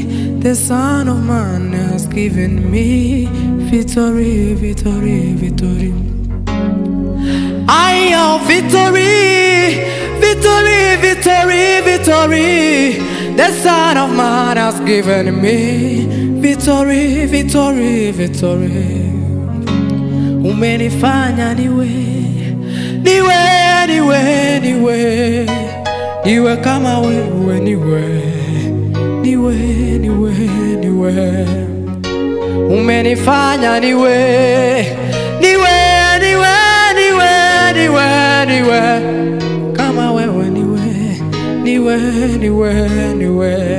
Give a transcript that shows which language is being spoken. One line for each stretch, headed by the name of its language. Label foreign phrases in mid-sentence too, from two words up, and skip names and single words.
English: The Son of Man has given me victory, victory, victory. I have victory, victory, victory, victory. The Son of Man has given me victory, victory, victory.
Swahili: Umenifanya niwe, niwe, niwe, niwe, niwe kama wewe, niwe, niwe, niwe, niwe. Umenifanya niwe, niwe, niwe, niwe, niwe, niwe kama wewe, niwe, niwe, niwe, niwe.